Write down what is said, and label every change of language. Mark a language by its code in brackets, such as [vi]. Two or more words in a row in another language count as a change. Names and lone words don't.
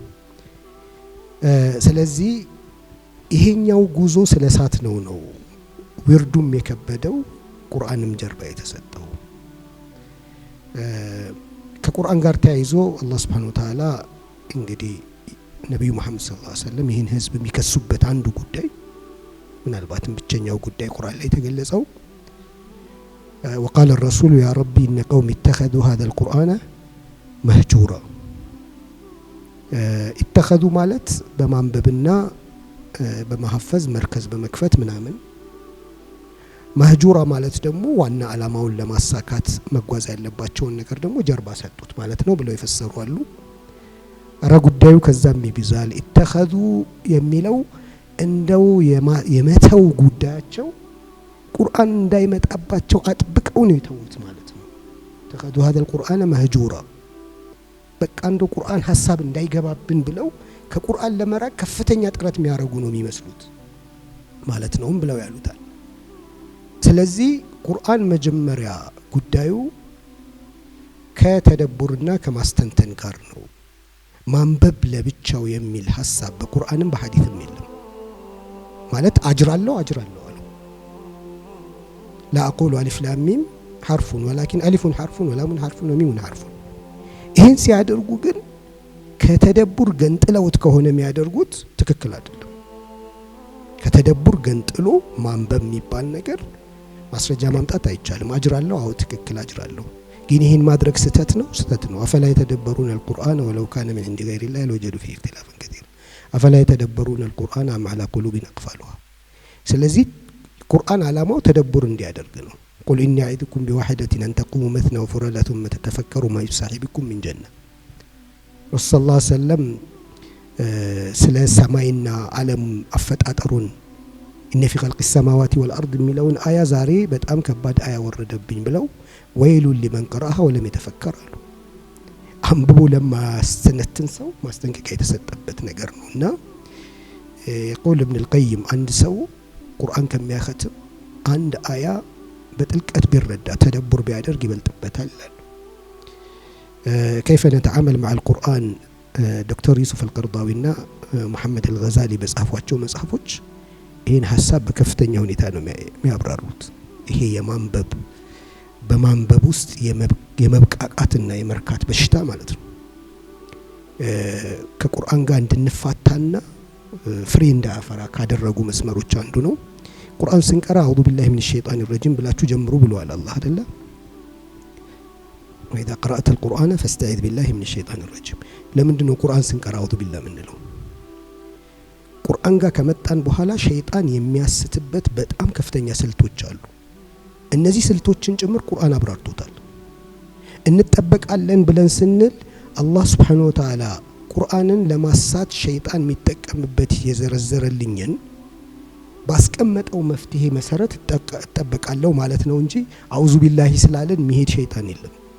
[am] ስለዚህ ይሄኛው ጉዞ ስለ ሳት ነው ዊርዱም የከበደው ቁርአንም ጀርባ የተሰጠው። ከቁርአን ጋር ተያይዞ አላህ [ar] سبحانه وتعالى [am] እንግዲህ ነብዩ መሐመድ [ar] صلى الله عليه وسلم [am] ይህን ህዝብ የሚከሱበት አንዱ ጉዳይ ምናልባትም ብቸኛው ጉዳይ ቁርአን ላይ የተገለጸው [ar] وقال الرسول يا ربي إن قوم اتخذوا هذا القرآن مهجورا [am] اتخذوا ማለት በማንበብና በመሐፈዝ መርከዝ በመክፈት ምናምን መህጁራ ማለት ደግሞ ዋና አላማውን ለማሳካት መጓዝ ያለባቸውን ነገር ደግሞ ጀርባ ሰጡት ማለት ነው ብለው ይፈሰሩ አሉ። አረ ጉዳዩ ከዛም ይብዛል። ኢተኸዙ የሚለው እንደው የመተው ጉዳያቸው ቁርአን እንዳይመጣባቸው አጥብቀው ነው የተውት ማለት ነው። ተኸዙ [ar] هذا القرآن مهجورا [am] በቃ እንደው ቁርአን ሐሳብ እንዳይገባብን ብለው ከቁርአን ለመራቅ ከፍተኛ ጥረት የሚያደርጉ ነው የሚመስሉት ማለት ነው ብለው ያሉታል። ስለዚህ ቁርአን መጀመሪያ ጉዳዩ ከተደቡርና ከማስተንተን ጋር ነው። ማንበብ ለብቻው የሚል ሐሳብ በቁርአንም በሐዲስም የለም። ማለት አጅራለሁ አለው [ar] لا أقول ألف لام ميم حرف ولكن ألف حرف ولام حرف وميم حرف [am] ይሄን ሲያደርጉ ግን ከተደቡር ገንጥለውት ከሆነ የሚያደርጉት ትክክል አይደለም። ከተደቡር ገንጥሎ ማንበብ የሚባል ነገር ማስረጃ ማምጣት አይቻልም። አጅራለሁ አው ትክክል አጅራለሁ፣ ግን ይሄን ማድረግ ስተት ነው። [ar] أفلا يتدبرون القرآن ولو كان من عند غير الله لوجدوا فيه اختلافا كثيرا أفلا يتدبرون القرآن أم على قلوب أقفالها። [am] ስለዚህ ቁርአን አላማው ተደቡር እንዲያደርግ ነው። [ar] قل إني أعيذكم بواحدة أن تقوموا مثنى وفرادى ثم تتفكروا ما يصاحبكم من جنة. رسول الله صلى الله عليه وسلم [am] ስለ ሰማይና ዓለም አፈጣጠሩን [ar] إن في خلق السماوات والأرض [am] የሚለውን አያ ዛሬ በጣም ከባድ አያ ወረደብኝ ብለው ወይሉ [ar] لمن قرأها ولم يتفكر [am] አሉ። አንብቦ ለማስተነትን ሰው ማስጠንቀቂያ የተሰጠበት ነገር ነውና [ar] يقول ابن القيم [am] አንድ ሰው ቁርአን ከሚያኸትም አንድ አያ በጥልቀት ቢረዳ ተደቡር ቢያደርግ ይበልጥበታል ይላል። كيف نتعامل مع القرآن دكتور يوسف القرضاوي እና محمد الغزالي በጻፏቸው መጽሐፎች ይሄን ሐሳብ በከፍተኛ ሁኔታ ነው የሚያብራሩት። ይሄ የማንበብ በማንበብ ውስጥ የመብቃቃትና የመርካት በሽታ ማለት ነው። ከቁርአን ጋር እንድንፋታና ፍሬ እንዳያፈራ ካደረጉ መስመሮች አንዱ ነው። ቁርአን ስንቀራ [ar] أعوذ بالله من الشيطان الرجيم [am] ብላችሁ ጀምሩ ብለዋል አላህ አይደለ? [ar] وإذا قرأت القرآن فاستعذ بالله من الشيطان الرجيم። [am] ለምንድን ነው ቁርአን ስንቀራ [ar] أعوذ بالله ምንለው? [am] ቁርአን ጋር ከመጣን በኋላ ሸይጣን የሚያስትበት በጣም ከፍተኛ ስልቶች አሉ። እነዚህ ስልቶችን ጭምር ቁርአን አብራርቶታል። እንጠበቃለን ብለን ስንል አላህ [ar] سبحانه وتعالى [am] ቁርአንን ለማሳት ሸይጣን የሚጠቀምበት የዘረዘረልኝን ባስቀመጠው መፍትሄ መሰረት እጠበቃለሁ ማለት ነው እንጂ [ar] أعوذ بالله [am] ስላለን መሄድ ሸይጣን የለም።